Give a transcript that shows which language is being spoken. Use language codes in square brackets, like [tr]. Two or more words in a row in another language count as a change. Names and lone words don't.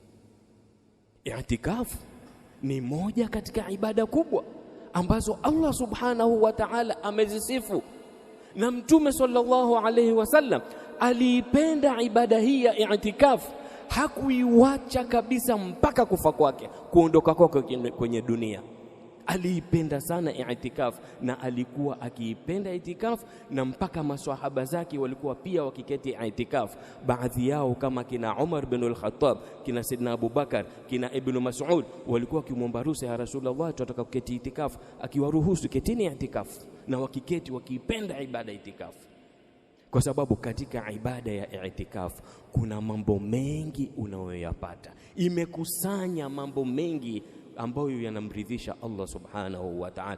[sw] I'tikafu ni moja katika ibada kubwa ambazo [ar] الله سبحانه وتعالى [sw] amezisifu, na Mtume [ar] صلى الله عليه وسلم [sw] aliipenda ibada hii ya i'tikafu, hakuiwacha kabisa mpaka kufa kwake, kuondoka kwake kwenye dunia. Aliipenda sana i'tikafu na alikuwa akiipenda i'tikafu, na mpaka maswahaba zake walikuwa pia wakiketi i'tikafu. Baadhi yao kama kina Umar bin al-Khattab, kina Sidna Abu Bakar, kina Ibn Mas'ud walikuwa wakimwomba ruhusa, [ar] يا رسول الله [sw] tunataka kuketi i'tikafu, akiwaruhusu ketini i'tikafu, na wakiketi wakiipenda ibada i'tikafu. Kwa sababu katika ibada ya i'tikafu kuna mambo mengi unayoyapata, imekusanya mambo mengi ambayo yanamridhisha [ar] الله سبحانه وتعالى.